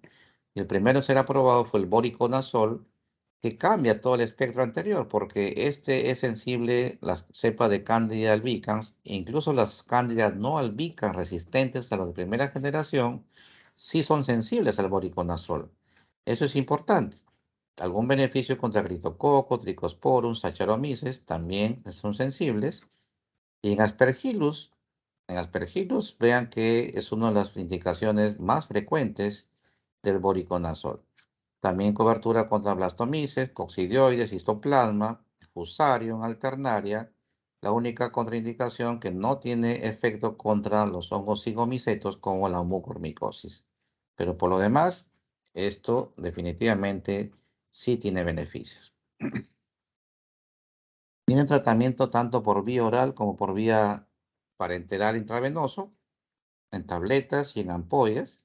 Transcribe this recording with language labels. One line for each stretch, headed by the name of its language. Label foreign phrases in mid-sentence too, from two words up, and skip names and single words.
Spanish: Y el primero en ser aprobado fue el voriconazol, que cambia todo el espectro anterior, porque este es sensible, las cepas de Candida albicans, incluso las Candida no albicans resistentes a los de primera generación, sí son sensibles al voriconazol. Eso es importante. Algún beneficio contra criptococo, tricosporum, saccharomyces también son sensibles. Y en Aspergillus, vean que es una de las indicaciones más frecuentes del voriconazol. También cobertura contra blastomices, coccidioides, histoplasma, fusarium, alternaria. La única contraindicación que no tiene efecto contra los hongos cigomicetos como la mucormicosis. Pero por lo demás, esto definitivamente sí tiene beneficios. Tiene tratamiento tanto por vía oral como por vía parenteral intravenoso, en tabletas y en ampollas.